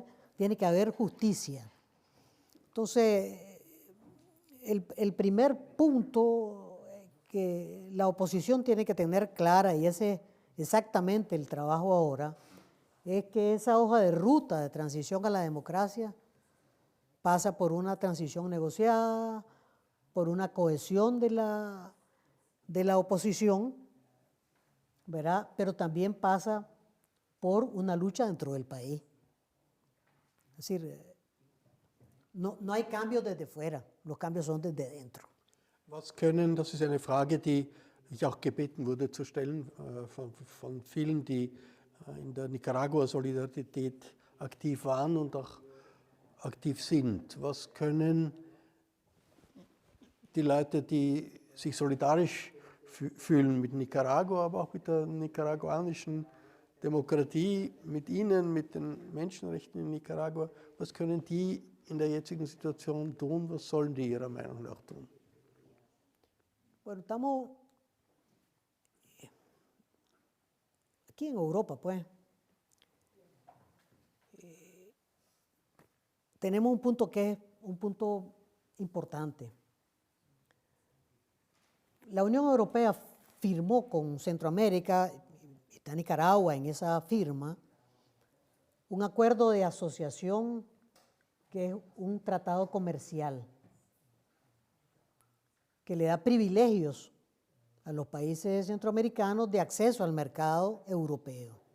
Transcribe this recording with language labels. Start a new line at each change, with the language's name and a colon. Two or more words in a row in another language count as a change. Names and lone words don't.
Spanish: Tiene que haber justicia. Entonces, el primer punto que la oposición tiene que tener clara, y ese es exactamente el trabajo ahora, es que esa hoja de ruta de transición a la democracia pasa por una transición negociada, por una cohesión de la oposición, ¿verdad? Pero también pasa por una lucha dentro del país. Es decir, no hay cambios desde fuera, los cambios son desde dentro.
German: Was können, das ist eine Frage, die ich auch gebeten wurde zu stellen von vielen, die in der Nicaragua-Solidarität aktiv waren und auch aktiv sind. Was können die Leute, die sich solidarisch fühlen mit Nicaragua, aber auch mit der nicaraguanischen Demokratie, mit Ihnen, mit den Menschenrechten in Nicaragua, was können die in der jetzigen Situation tun? Was sollen die Ihrer Meinung nach tun?
Spanish: Bueno, estamos aquí en Europa, pues. Tenemos un punto que es un punto importante. La Unión Europea firmó con Centroamérica, está Nicaragua en esa firma, un acuerdo de asociación que es un tratado comercial que le da privilegios a los países centroamericanos de acceso al mercado europeo.